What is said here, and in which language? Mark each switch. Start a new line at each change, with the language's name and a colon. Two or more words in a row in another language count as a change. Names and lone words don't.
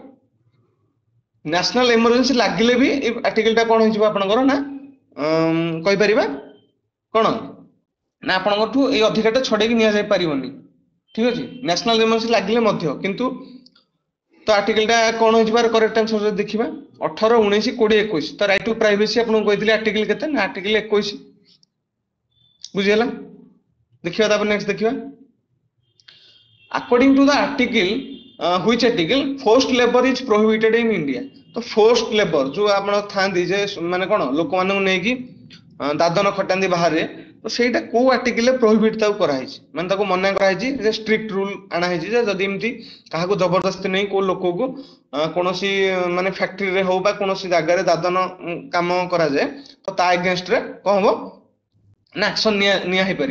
English: national emergency
Odia: ଲାଗିଲେ ବି ଏଇ ଆର୍ଟିକଲଟା କଣ ହେଇଯିବ ଆପଣଙ୍କର ନା କହିପାରିବା କଣ ନା ଆପଣଙ୍କଠୁ ଏଇ ଅଧିକାରଟା ଛଡେଇକି ନିଆଯାଇ ପାରିବନି। ଠିକ ଅଛି,
English: national emergency
Odia: ଲାଗିଲେ ମଧ୍ୟ କିନ୍ତୁ ତ ଆର୍ଟିକଲଟା କଣ ହେଇଯିବାର
English: correct answer
Odia: ଯଦି ଦେଖିବା 18, 19, 20, 21। ତ
English: right to privacy
Odia: ଆପଣଙ୍କୁ କହିଥିଲି ଆର୍ଟିକଲ କେତେ ନା ଆର୍ଟିକଲ 21। ବୁଝିହେଲା? ଦେଖିବା ତାପରେ ନେକ୍ସଟ ଦେଖିବା
English: according to the article which article forced labor is prohibited in India।
Odia: ତ
English: forced labor
Odia: ଯୋଉ ଆପଣ ଥାନ୍ତି ଯେ ମାନେ କଣ ଲୋକମାନଙ୍କୁ ନେଇକି ଦାଦନ ଖଟାନ୍ତି ବାହାରେ, ତ ସେଇଟା କୋଉ ଆର୍ଟିକଲରେ ପ୍ରୋହିବିଟ ତାକୁ କରାହେଇଛି, ମାନେ ତାକୁ ମନା କରାହେଇଛି ଯେ
English: strict rule
Odia: ଆଣାହେଇଛି ଯେ ଯଦି ଏମିତି କାହାକୁ ଜବରଦସ୍ତି ନେଇ କୋଉ ଲୋକକୁ କୌଣସି ମାନେ ଫ୍ୟାକ୍ଟ୍ରିରେ ହଉ ବା କୌଣସି ଜାଗାରେ ଦାଦନ କାମ କରାଯାଏ, ତ ତା ଏଗେନଷ୍ଟରେ କଣ ହବ ନା ଆକ୍ସନ ନିଆ ହେଇପାରିବ।